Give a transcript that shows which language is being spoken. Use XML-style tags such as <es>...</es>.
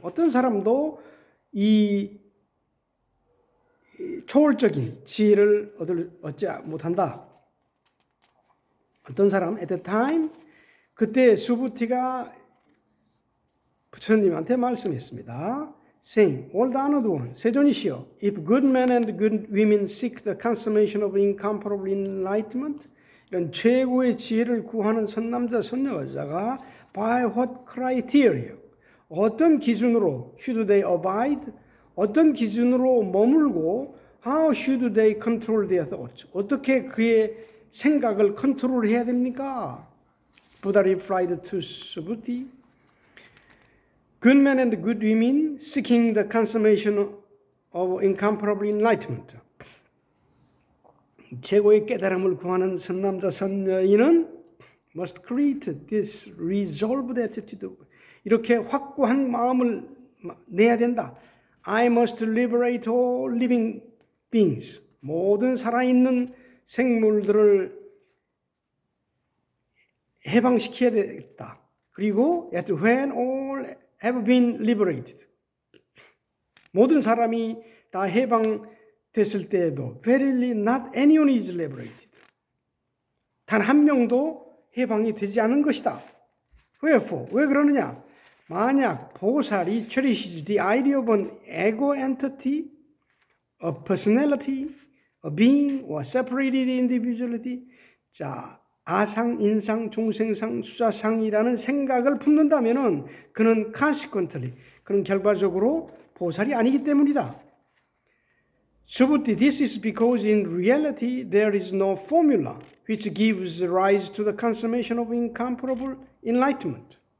<ko>어떤 사람도 이 초월적인 지혜를 얻지 못한다. 어떤 사람?</ko> <en>At the time,</en> <ko>그때 수부티가 부처님한테 말씀했습니다.</ko> <en>saying, all the honored one,</en> <ko>세존이시여,</ko> <en>if good men and good women seek the consummation of incomparable enlightenment,</en> <ko>이런 최고의 지혜를 구하는 선남자, 선여자가</ko> <en>by what criteria,</en> <ko>어떤 기준으로</ko> <en>should they abide,</en> <ko>어떤 기준으로 머물고</ko> <en>how should they control their thoughts,</en> <ko>어떻게 그의 생각을 컨트롤해야 됩니까?</ko> <en>Buddha replied to Subhuti, good men and good women seeking the consummation of incomparable enlightenment.</en> <ko>최고의 깨달음을 구하는 선남자 선여인은</ko> <en>must create this resolved attitude.</en> <ko>이렇게 확고한 마음을 내야 된다.</ko> <en>I must liberate all living beings.</en> <ko>모든 살아있는 생물들을 해방시켜야 되겠다. 그리고</ko> <en>at when all have been liberated.</en> <ko>모든 사람이 다 해방됐을 때에도</ko> <en>verily not anyone is liberated.</en> <ko>단 한 명도 해방이 되지 않은 것이다.</ko> <en>Wherefore?</en> <ko>왜 그러느냐? 만약 보살이</ko> <en>cherishes the idea of an ego entity, a personality, a being, or separated individuality,</en> <ko>자, 아상, 인상, 중생상, 수자상이라는 생각을 품는다면은 그는</ko> <en>consequently,</en> <ko>그는 결과적으로 보살이 아니기 때문이다.</ko> <en>Subhuti, this is because in reality there is no formula which gives rise to the consummation of incomparable enlightenment.</en>